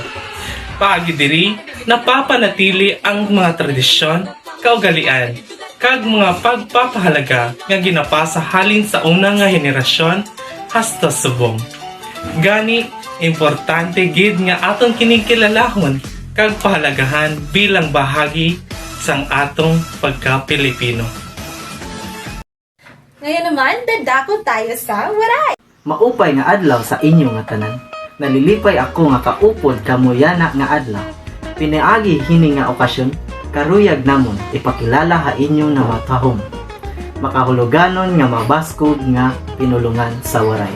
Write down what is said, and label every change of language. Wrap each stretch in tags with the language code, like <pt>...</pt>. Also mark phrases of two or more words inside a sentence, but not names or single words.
<hil>Paagi diri, napapanatili ang mga tradisyon, kaugalian, kag mga pagpapahalaga nga ginapasa halin sa una nga henerasyon hasta subong. Gani, importante gid nga atong kinikilalahon kag pahalagahan bilang bahagi sang atong pagka-Pilipino.</hil> <tl>Ngayon naman, dadako tayo sa Waray.</tl> <war>Maupay nga adlaw sa inyo nga tanan. Nalilipay ako nga kaupod kamuyana nga adlaw. Pinaagi hini nga okasyon, karuyag namon ipakilala ha inyo nga matahom. Makahuluganon nga mabaskog nga pinulungan sa waray.</war>